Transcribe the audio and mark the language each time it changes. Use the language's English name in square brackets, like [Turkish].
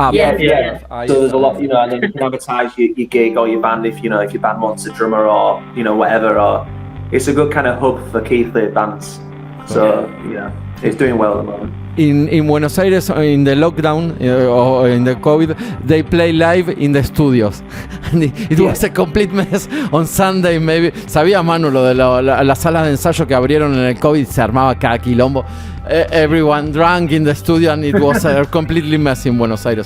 [English] there's a lot, and then you can advertise your gig or your band if your band wants a drummer or whatever. Or it's a good kind of hub for Keighley bands. So it's doing well at the moment. In Buenos Aires, in the lockdown or in the COVID, they play live in the studios. And it was a complete mess on Sunday, maybe. [Spanish] Sabía Manu lo de la sala de ensayo que abrieron en el COVID, se armaba cada quilombo. [English] Everyone drank in the studio and it was completely messy in Buenos Aires.